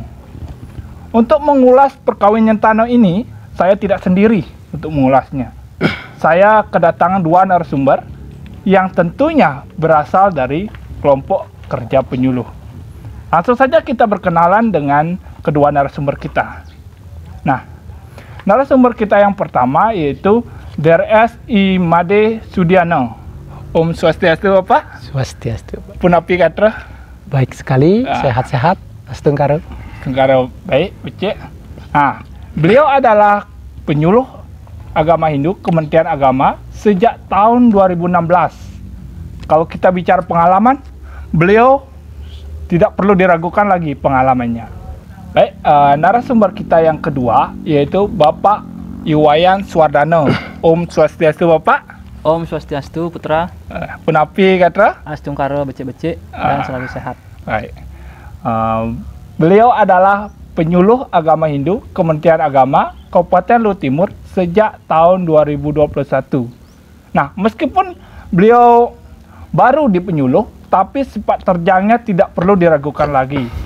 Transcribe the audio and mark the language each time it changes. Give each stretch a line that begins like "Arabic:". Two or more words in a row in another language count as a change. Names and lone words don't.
Indonesian: Untuk mengulas perkawinan nyentano ini, saya tidak sendiri untuk mengulasnya. Saya kedatangan dua narasumber yang tentunya berasal dari kelompok kerja penyuluh. Langsung saja kita berkenalan dengan kedua narasumber kita. Nah, narasumber kita yang pertama yaitu Drs. Imade Sudiano.
Balinese: Om Swastiastu
Indonesian: Bapak. Swastiastu.
Balinese: Punapi katra.
Indonesian: Baik sekali, sehat-sehat. Astungkaro. Astungkaro baik, becek. Nah, beliau adalah penyuluh agama Hindu Kementerian Agama sejak tahun 2016. Kalau kita bicara pengalaman, beliau tidak perlu diragukan lagi pengalamannya. Baik, narasumber kita yang kedua yaitu Bapak Iwayan Swardano.
Balinese: Om Swastiastu Bapak. Om Swastiastu Putra. Punapi katra.
Indonesian: Astungkaro becek-becek dan selalu sehat. Baik. Beliau adalah penyuluh agama Hindu Kementerian Agama Kabupaten Luhut Timur sejak tahun 2021. Nah, meskipun beliau baru di penyuluh, tapi sepak terjangnya tidak perlu diragukan lagi.